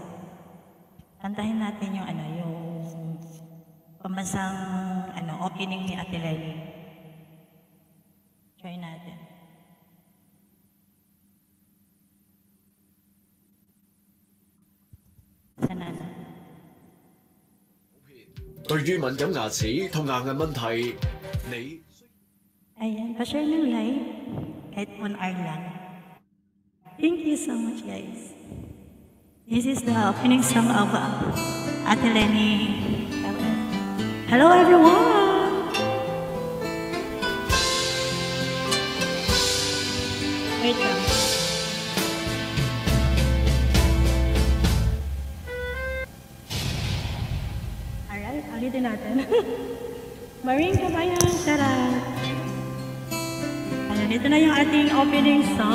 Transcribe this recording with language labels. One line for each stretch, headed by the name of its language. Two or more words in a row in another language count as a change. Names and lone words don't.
Filipino: Kantahin natin yung yung pambansang opening ni Ate Lenny. Try natin. Sana na.
Cantonese: 對於敏感牙齒同牙齦問題，你
Filipino: Ayan, pa-share ng live. Kahit 1 hour lang.
English: Thank you so much, guys. This is the opening song of Ate Lenny. Hello, everyone!
Filipino: Wait lang. Alright, ulitin natin. Marine Kabayan, charot! Ayan, ito na yung ating
English: opening song.